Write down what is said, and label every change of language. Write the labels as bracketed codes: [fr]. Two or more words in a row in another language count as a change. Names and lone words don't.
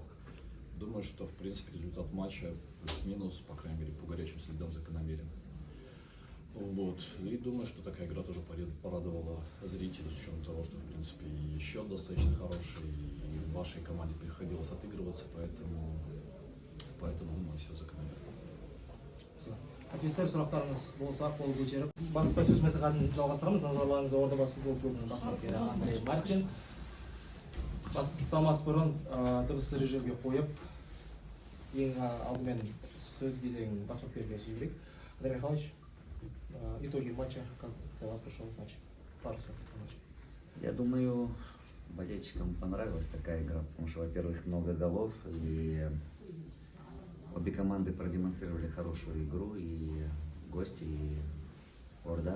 [ru] Думаю, что, в принципе, результат матча плюс-минус, по крайней мере, по горячим следам закономерен. Вот. И думаю, что такая игра тоже порадовала зрителей, с учетом того, что, в принципе, и счет достаточно хороший, и в вашей команде приходилось отыгрываться, поэтому думаю, все закономерно. [kk] Офицер сұрақтарыңыз болса, қол көтеріп. Баспасөз мәслихатын жалғастырамыз. Назарларыңызға Ордабасы футбол клубының бас бапкері Андрей Мартин. Бастамас бұрын дыбысты режимге қойып, ең алдымен сөз кезегін бас бапкерге сөз берейік. [ru] Андрей Михайлович, итоги матча, как для вас прошел матч? Пару слов по матчу. Я думаю, болельщикам понравилась такая игра, потому что, во-первых, много голов, и обе команды продемонстрировали хорошую игру, и гости, и Орда.